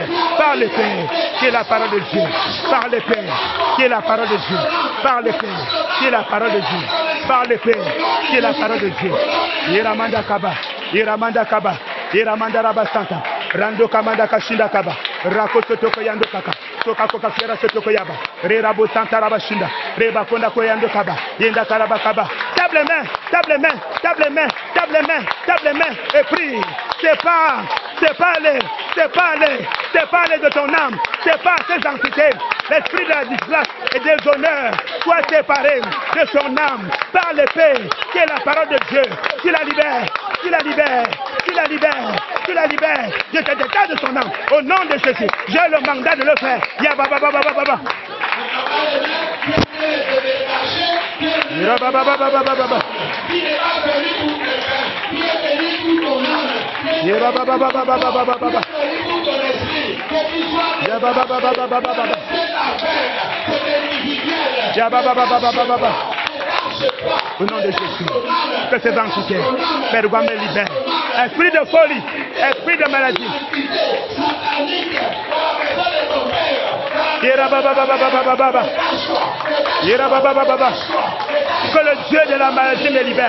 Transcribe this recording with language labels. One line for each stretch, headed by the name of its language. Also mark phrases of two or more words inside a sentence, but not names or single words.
French: Par l'épée, qui est la parole de Dieu. Par l'épée, qui est la parole de Dieu. Par l'épée, qui est la parole de Dieu. Par l'épée, qui est la parole de Dieu. Iramanda Kaba, Iramanda Kaba, Iramanda Rabasanta, Rando Kamanda Kashinda Kaba, Rakoto Tokoyando Kaka, Toka Fiera Sotokoyaba, Rerabo Santa Rabashinda, Reba Konda Koyando Kaba, Yenda Karaba Kaba. Tape les mains, tape les mains, tape les mains, tape les mains, tape les mains et prie. Sépare-les de ton âme, sépare ces entités. L'esprit de la disgrâce et des honneurs soit séparé de son âme par l'épée qui est la parole de Dieu. Tu la libères, tu la libères, tu la libères, tu la libères. Je te détache de son âme au nom de Jésus. J'ai le mandat de le faire. Ya baba baba baba baba. Ya baba baba baba baba. Ya baba baba baba baba baba. Ya baba baba baba baba. Ya baba baba baba baba. Au nom de Jésus, que ces entités, Père, me libère. Esprit de folie, esprit de maladie. Que le Dieu de la maladie me libère.